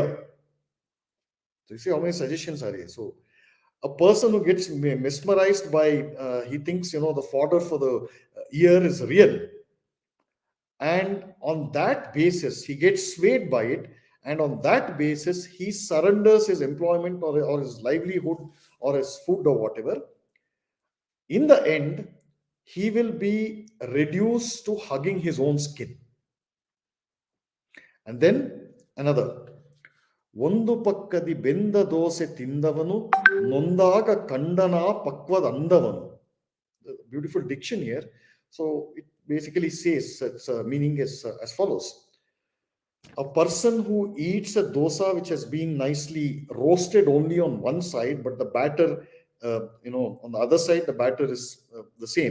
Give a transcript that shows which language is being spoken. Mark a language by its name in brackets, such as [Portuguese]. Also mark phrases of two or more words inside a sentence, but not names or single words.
[English] So you see how many suggestions are here. So a person who gets mesmerized by, he thinks the fodder for the ear is real, and on that basis he gets swayed by it, and on that basis he surrenders his employment, or his livelihood, or his food, or whatever. In the end, he will be reduced to hugging his own skin. And then another, [Kannada] ಒಂದು ಪಕ್ಕದಿ ಬೆಂದ ದೋಸೆ ತಿಂದವನು ನೊಂದಾಗ ಕಂಡನ ಪಕ್ವದ ಅಂದವನು. [English] Beautiful diction here. So it basically says, its meaning is as follows: a person who eats a dosa which has been nicely roasted only on one side, but the batter, on the other side, the batter is the same.